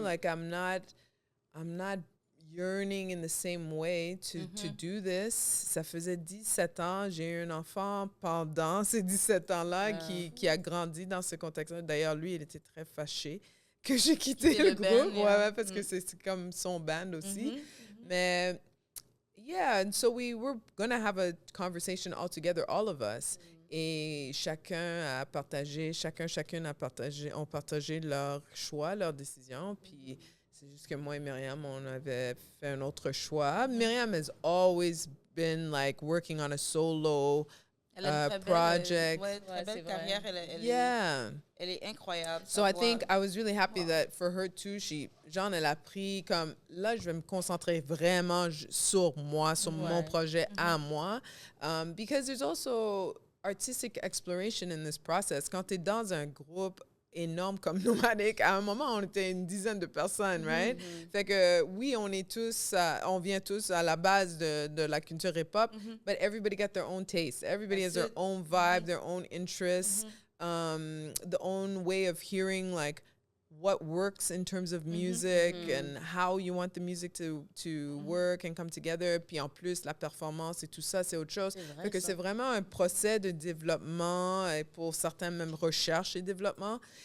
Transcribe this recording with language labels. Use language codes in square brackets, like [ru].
[en] Like, I'm not yearning in the same way to do this. [fr] Ça faisait 17 ans, j'ai eu un enfant pendant ces 17 ans-là qui a grandi dans ce contexte-là. D'ailleurs, lui, il était très fâché que j'ai quitté le groupe, parce que c'est comme son band aussi. [en] Mais, yeah, and so we were going to have a conversation all together, all of us. [fr] Et chacune a partagé ont partagé leur choix, leur décision, puis c'est juste que moi et Myriam, on avait fait un autre choix. [en] Myriam has always been like working on a solo project. [fr] Très belle carrière. Elle est incroyable. [en] So I think I was really happy that for her too, [fr] elle a pris comme, là, je vais me concentrer vraiment sur moi, sur mon projet à moi. [en] Because there's also artistic exploration in this process. [fr] Quand tu es dans un groupe énorme comme Nomadic, à un moment, on était une dizaine de personnes, right? Fait que, oui, on vient tous à la base de la culture hip-hop, [en] but everybody got their own taste. Everybody has their own vibe, their own interests, the own way of hearing, like, what works in terms of music and how you want the music to work and come together. [fr] Puis en plus, la performance et tout ça, c'est autre chose. Fait que c'est vraiment un procès de développement et pour certains même recherche et développement.